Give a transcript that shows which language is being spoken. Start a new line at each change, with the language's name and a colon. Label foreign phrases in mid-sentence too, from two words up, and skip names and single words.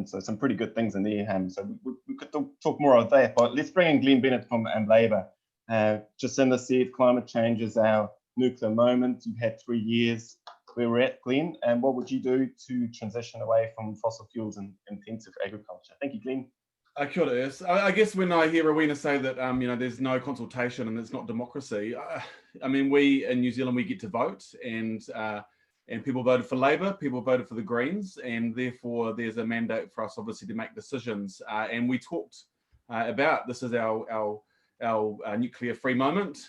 English: So some pretty good things in there. So we could talk more of that, but let's bring in Glenn Bennett from Labour. Jacinda said climate change is our nuclear moment. You've had 3 years where we're at, Glenn, and what would you do to transition away from fossil fuels and intensive agriculture? Thank you, Glenn.
Māori: Kia ora, Urs.
English: I guess when I hear Rowena say that you know, there's no consultation and it's not democracy, I mean, we in New Zealand, we get to vote, and people voted for Labour, people voted for the Greens, and therefore there's a mandate for us obviously to make decisions. And we talked about this is our nuclear free moment.